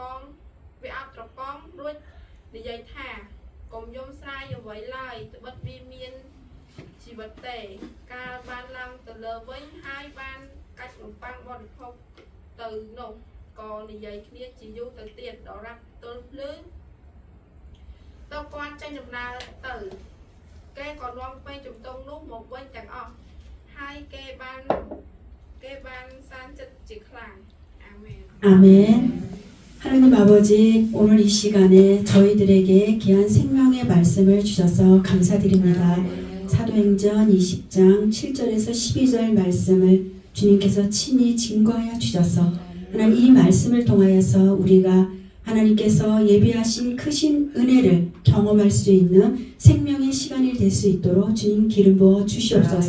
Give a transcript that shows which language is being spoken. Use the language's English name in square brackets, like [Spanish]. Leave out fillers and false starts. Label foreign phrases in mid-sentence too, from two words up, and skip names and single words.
[Khmer] ងរួចនិយាយថាកុំយំស្រាយអ្វីឡើយត្បិតវាមានជីវិតទេកាលបានឡើងទៅលើវិញហើយបានកាច់នំប៉័ងបរិភោគទៅនោះក៏និយាយគ្នាជាយូរទៅទៀតដល់រ៉ាប់ទល់ភ្លឺទៅគាត់ចេញដំណើរទៅគេក៏នាំពេញជំទង់នោះមកវិញទាំងអស់ហើយគេបានសានចិត្តជាខ្លាំងអាមែន [Korean] 아멘. 하나님 아버지, 오늘 이 시간에 저희들에게 귀한 생명의 말씀을 주셔서 감사드립니다. 사도행전 20장 7절에서 12절 말씀을 주님께서 친히 증거하여 주셔서 하나님 이 말씀을 통하여서 우리가 하나님께서 예비하신 크신 은혜를 경험할 수 있는 생명의 시간이 될 수 있도록 주님 기름 부어 주시옵소서.